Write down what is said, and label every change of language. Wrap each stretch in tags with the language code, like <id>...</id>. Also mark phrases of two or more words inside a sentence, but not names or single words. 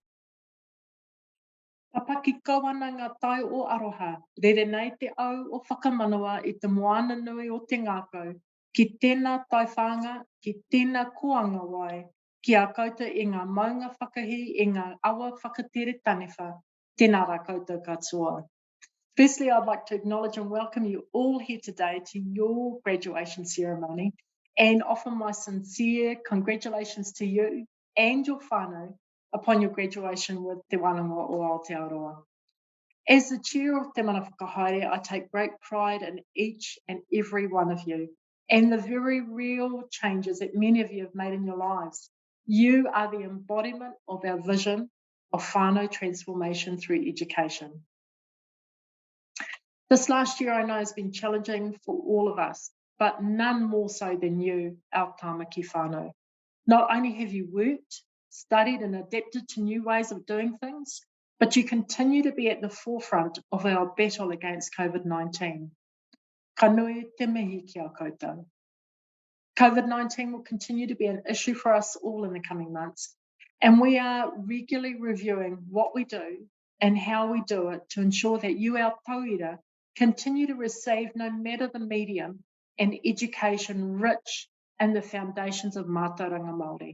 <mi>Papaki kawana ngā tai o aroha, rere nei te au o whakamanawa i te moana nui o te ngākau, ki tēnā taiwhanga, ki tēnā kuanga wai, ki a koutou i ngā maunga whakahi, i ngā awa whakatere tanewha, tēnā rā koutou katoa.</mi> <en>Firstly, I'd like to acknowledge and welcome you all here today to your graduation ceremony and offer my sincere congratulations to you and your whānau upon your graduation with Te Wānanga o Aotearoa. As the chair of Te Mana Whakahaere, I take great pride in each and every one of you and the very real changes that many of you have made in your lives. You are the embodiment of our vision of whānau transformation through education. This last year I know has been challenging for all of us, but none more so than you, our tāmaki whānau. Not only have you worked, studied and adapted to new ways of doing things, but you continue to be at the forefront of our battle against COVID-19.</en> <mi>Ka nui te mihi ki a koutou.</mi> <en>COVID-19 will continue to be an issue for us all in the coming months, and we are regularly reviewing what we do and how we do it to ensure that you, our tauira, continue to receive, no matter the medium, an education rich in the foundations of</en> <mi>mātauranga Māori.</mi>